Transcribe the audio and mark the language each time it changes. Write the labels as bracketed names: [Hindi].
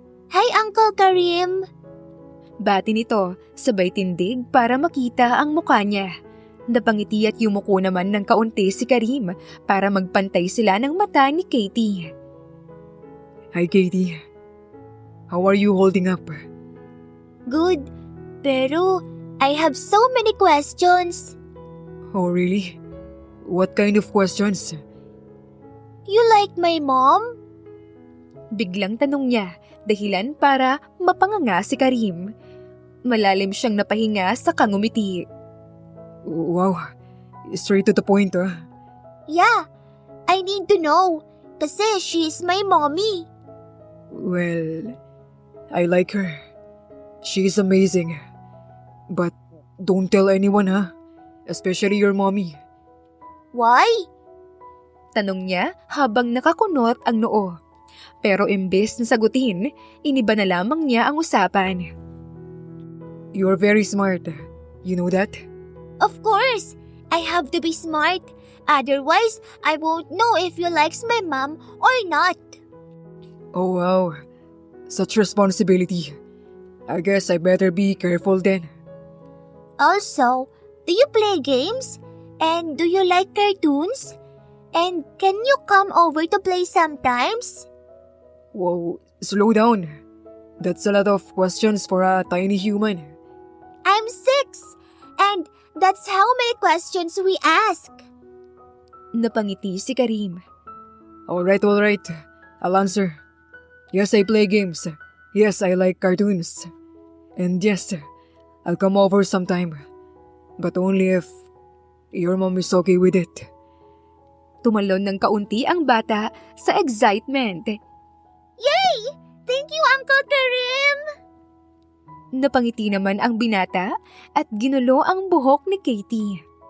[English] Hi, Uncle Karim! [Filipino] Bati nito, sabay tindig para makita ang mukha niya. Napangiti at yumuko naman ng kaunti si Karim para magpantay sila ng mata ni Katie. [English] Hi, Katie. How are you holding up? Good, [Filipino] pero [English] I have so many questions. Oh, really? What kind of questions? You like my mom? [Filipino] Biglang tanong niya, dahilan para mapanganga si Karim. Malalim siyang napahinga sa kangumiti. [English] Wow, straight to the point, Yeah, I need to know [Filipino] kasi [English] she's my mommy. Well, I like her. She's amazing. But don't tell anyone, especially your mommy. Why? [Filipino] Tanong niya habang nakakunot ang noo. Pero imbes na sagutin, iniba na lamang niya ang usapan. [English] You're very smart. You know that? Of course, I have to be smart. Otherwise, I won't know if you likes my mom or not. Oh wow, such responsibility. I guess I better be careful then. Also, do you play games? And do you like cartoons? And can you come over to play sometimes? Whoa, slow down. That's a lot of questions for a tiny human. I'm 6, and that's how many questions we ask. [Filipino] Napangiti si Karim. [English] Alright, I'll answer. Yes, I play games. Yes, I like cartoons. And yes, I'll come over sometime. But only if your mom is okay with it. [Filipino] Tumalon ng kaunti ang bata sa excitement. [English] Yay! Thank you, Uncle Karim! [Filipino] Napangiti naman ang binata at ginulo ang buhok ni Katie.